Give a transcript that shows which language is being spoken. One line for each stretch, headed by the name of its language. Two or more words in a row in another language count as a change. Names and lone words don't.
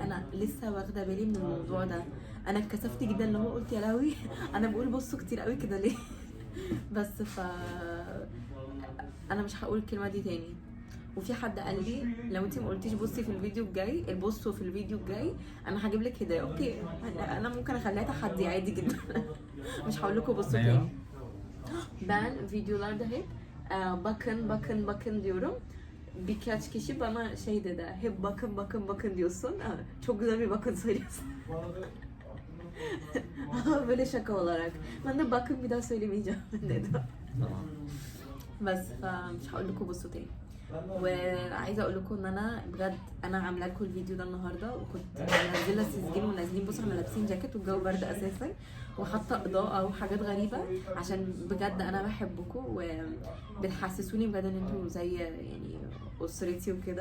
Arabic: انا لسه واخده بالي من الموضوع ده، انا اتكسفت جدا اللي هو قلت يا لهوي انا بقول بصوا كتير قوي كده ليه. بس انا مش هقول الكلمه دي تاني. وفي حد قال لي لو انتي ما قلتيش بصي في الفيديو الجاي، البصوا في الفيديو الجاي انا هجيب لك هديه. اوكي انا ممكن اخليها تحدي عادي جدا. مش هقول لكم بصوا تاني.
Turkish: Ben videolarda hep bakın bakın bakın diyorum. Birkaç kişi bana şey dedi, hep bakın bakın bakın diyorsun. Çok güzel bir bakın söylüyorsun. Böyle şaka olarak. Ben de bakın bir daha söylemeyeceğim dedim.
Arabic: بس فمش هقول لكم بصوا تاني. وعايزه اقول لكم ان انا بجد انا عامله لكم الفيديو ده النهارده، وكنت منزله التسجيل ونازلين. بصوا احنا لابسين جاكيت والجو برد اساسا، وحاطه اضاءه وحاجات غريبه عشان بجد انا بحبكم وبتحسسوني بجد ان انتوا زي يعني اسرتي وكده.